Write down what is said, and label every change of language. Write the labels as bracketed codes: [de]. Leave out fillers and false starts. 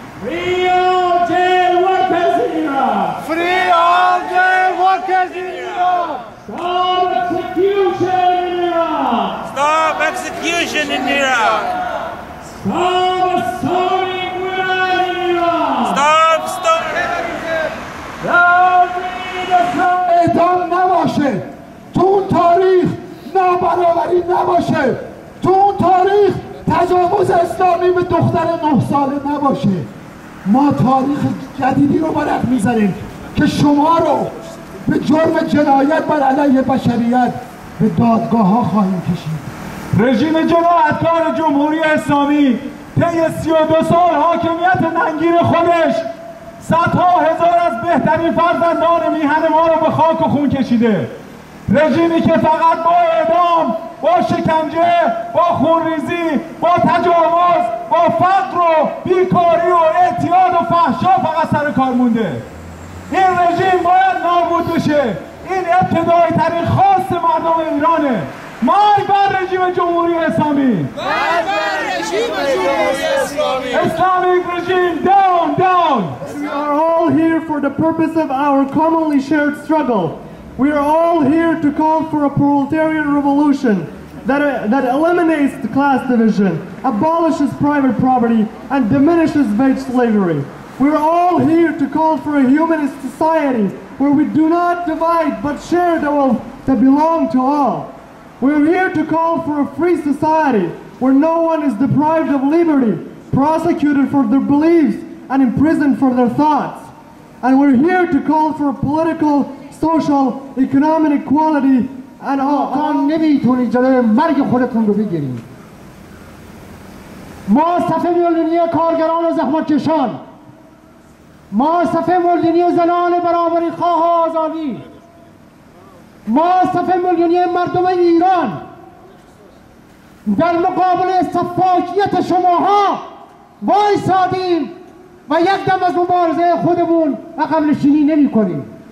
[en] Free all jail workers in Iran. Free all jail workers in Iran. Stop execution in Iran. Stop execution in Iran. Stop stoning women in Iran. Stop stoning. Down with the Islamic [fa] اعدام نباشه، تو اون تاریخ نابرابری نباشه، تو اون تاریخ تجاوز اسلامی به دختر 9 ساله نباشه. ما تاریخ جدیدی رو برق میزنیم که شما رو به جرم جنایت بر علیه بشریت به دادگاه ها خواهیم کشید. رژیم جنایتکار جمهوری اسلامی طی 32 سال حاکمیت ننگین خودش صدها هزار از بهترین فرزندان میهن ما رو به خاک و خون کشیده. رژیمی که فقط با اعدام، با شکنجه، با خونریزی، با تجاوز، با فقر و بیکاری و اعتیاد و فحشا فقط سر کار مونده. این رژیم باید نابود بشه. این ابتدایی ترین خواست مردم ایرانه. مای بر رژیم جمهوری اسلامی. [en] Islamic regime down, down. We are all here for the purpose of our commonly shared struggle. We are all here to call for a proletarian revolution that eliminates the class division, abolishes private property, and diminishes wage slavery. We are all here to call for a humanist society where we do not divide but share the wealth that belong to all. We're here to call for a free society where no one is deprived of liberty, prosecuted for their beliefs, and imprisoned for their thoughts. And we're here to call for political, social, economic equality and all. [fa] نمیتونید جلوی مرگ خودتون رو بگیرید. ما صف میلیونی کارگران و زحمتکشان، ما صف میلیونی زنان برابری خواه آزادی، ما صف میلیونی مردم ایران در مقابل سفاکیت شماها وایسادیم و یک دم از مبارزه خودمون عقب نشینی نمی کنیم.